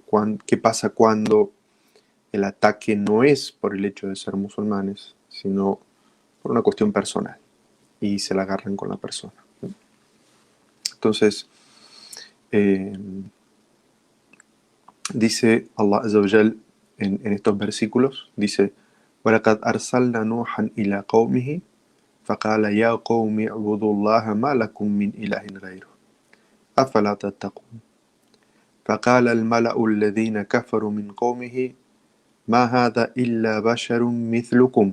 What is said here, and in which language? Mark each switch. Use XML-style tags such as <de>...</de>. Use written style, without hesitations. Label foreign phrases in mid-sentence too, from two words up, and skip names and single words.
<es>¿Qué pasa cuando el ataque no es por el hecho de ser musulmanes, sino por una cuestión personal y se la agarran con la persona? Entonces, eh, dice</es> <ar>الله عز وجل</ar> <es>en estos versículos, dice:</es> <ar>وَلَقَدْ أَرْسَلْنَا نُوحًا إِلَى قَوْمِهِ فَقَالَ يَا قَوْمِ اعْبُدُوا اللَّهَ مَا لَكُمْ مِنْ إِلَهٍ غَيْرُهُ أَفَلَا تَتَّقُونَ فَقَالَ الْمَلَأُ الَّذِينَ كَفَرُوا مِنْ قَوْمِهِ مَا هَذَا إِلَّا بَشَرٌ مِثْلُكُمْ</ar>